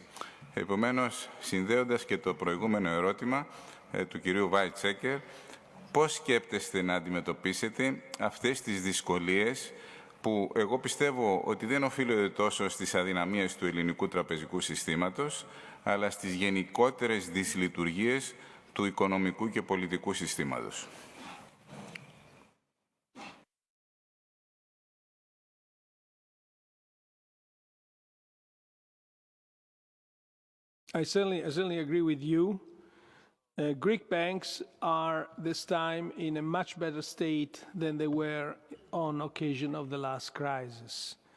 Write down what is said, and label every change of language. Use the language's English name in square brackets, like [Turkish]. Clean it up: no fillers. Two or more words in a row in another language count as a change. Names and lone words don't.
[Greek] Επομένως, συνδέοντας και το προηγούμενο ερώτημα του κυρίου Βάιτσέκερ, πώς σκέπτεστε να αντιμετωπίσετε αυτές τις δυσκολίες που εγώ πιστεύω ότι δεν οφείλονται τόσο στις αδυναμίες του ελληνικού τραπεζικού συστήματος, αλλά στις γενικότερες δυσλειτουργίες του οικονομικού και πολιτικού συστήματος. [English] I certainly agree with you. Greek banks are this time in a much better state than they were on occasion of the last crisis.